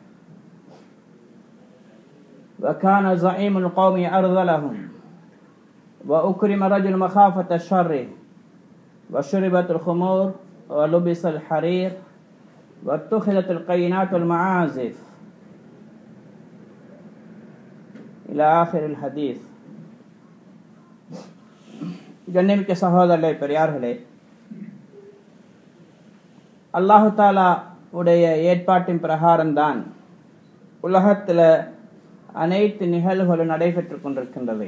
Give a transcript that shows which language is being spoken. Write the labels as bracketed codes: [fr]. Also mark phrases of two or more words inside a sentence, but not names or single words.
[ar] وكان زعيم القوم أرذلهم وأكرم رجل مخافة الشر وشربت الخمور ولبس الحرير واتخذت القينات والمعازف إلى آخر الحديث. [ta] கண்ணியமிக்க சகோதரர்களே, பெரியார்களே, [ar] الله تعالى [ta] உடைய ஏற்பாட்டின் பிரகாரம்தான் உலகத்தில் அனைத்து நிகழ்வுகளும் நடைபெற்று கொண்டிருக்கின்றது.